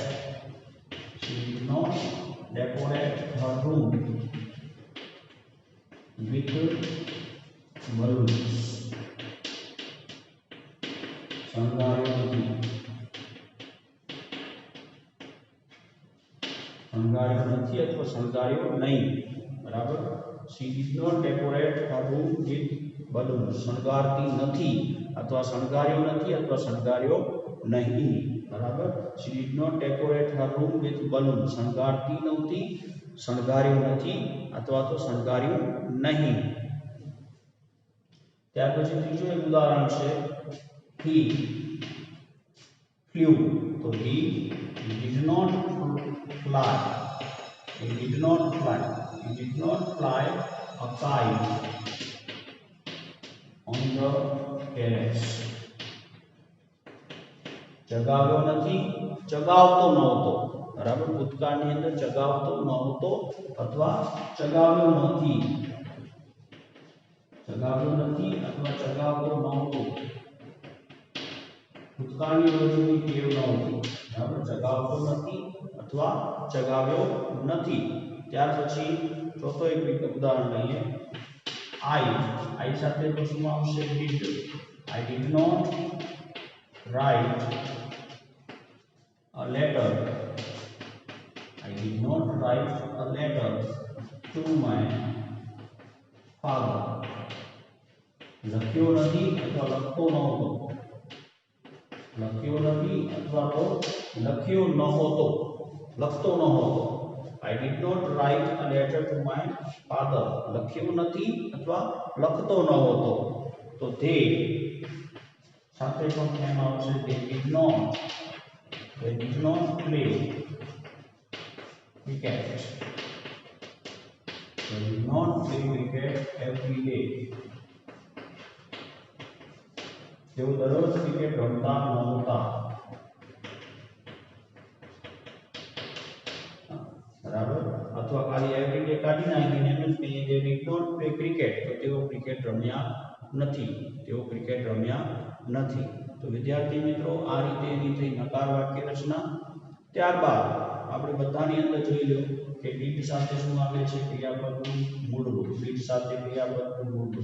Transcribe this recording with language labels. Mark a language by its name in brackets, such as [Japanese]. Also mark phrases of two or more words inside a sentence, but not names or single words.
[English] she did not decorate her room with balloons. [Gujarati] શણગાર્યો નથી. શણગાર્યો નથી અથવા શણગાર્યો નહીં. બરાબર, [English] she did not decorate her room with balloons. [Gujarati] શણગારતી નથી અથવા શણગાર્યો નથી અથવા શણગાર્યો નહીં. બરાબર, [English] she did not decorate her room with balloons. [Gujarati] શણગારતી નહોતી, શણગાર્યો નથી અથવા તો શણગાર્યું નહીં. ત્યાર પછી ત્રીજો એક ઉદાહરણ છે. [English] he flew. તો he did not fly. He did not fly. He did not fly a kite on the terrace. [Gujarati] ચગાવ્યો નથી, ચગાવતો નહોતો. બરાબર, ભૂતકાળની અંદર ચગાવતો નહોતો અથવા ચગાવ્યો નથી. ચગાવ્યો નથી અથવા ચગાવતો નહોતો. ભૂતકાળની રોજની ટેવ નહોતી. બરાબર, ચગાવતો નથી અથવા ચગાવ્યો નથી. ત્યાર પછી ચોથો એક ઉદાહરણ લઈએ. આઈ સાથે તો શું આવશે? ડીડ. [English] I did not write a letter. I did not write a letter to my father. [Gujarati] લખ્યો નથી અથવા લખતો નહોતો. લખ્યો નથી અથવા તો લખ્યો નહોતો. લખતો નહોતો. [English] I did not write a letter to my father. [Gujarati] લખ્યું નથી અથવા લખતો ન હતો. તો they સાથે પણ એમ આવશે [English] they did not play cricket. They did not play cricket every day. [Gujarati] તેઓ દરરોજ ક્રિકેટ રમતા નહોતા. બરાબર. અથવા ખાલી [English] every day [Gujarati] કાઢી નાખીને એમ જ કહીએ કે [English] did not play cricket, [Gujarati] તો તેઓ ક્રિકેટ રમ્યા નથી. તો વિદ્યાર્થી મિત્રો, આ રીતે એની થઈ નકાર વાક્ય રચના. ત્યારબાદ આપણે બધાની અંદર જોઈ લો કે did સાથે શું આવે છે? ક્રિયાપદનું મૂળરૂપ. did સાથે ક્રિયાપદનું મૂળરૂપ.